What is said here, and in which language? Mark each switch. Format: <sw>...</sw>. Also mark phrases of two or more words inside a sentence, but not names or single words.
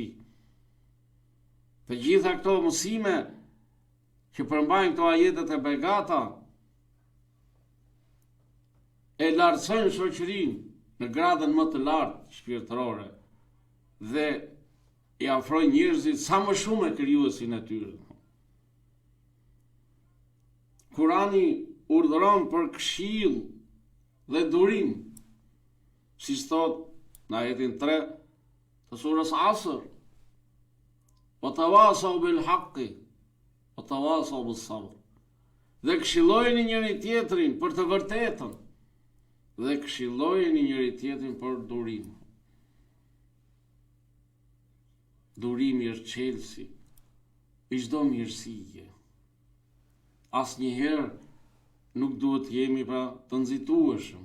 <sq>Të gjitha këto mësime që përmbajnë këto ajetet e begata e lartësojnë shoqërinë në gradën më të lartë shpirtërore dhe i afrojnë njerëzit sa më shumë e krijuesin e tyre. Kurani urdhëron për këshill dhe durim, si thot në ajetin 3 të surës Asr:</sq> <ar>"وتواصوا بالحق وتواصوا بالصبر."</ar> <sq>Dhe këshillojeni njëri tjetrin për të vërtetën dhe këshillojeni njëri tjetrin për durim. Durimi është çelësi i çdo mirësie. Asnjëherë nuk duhet të jemi pra të nxitueshëm.</sq>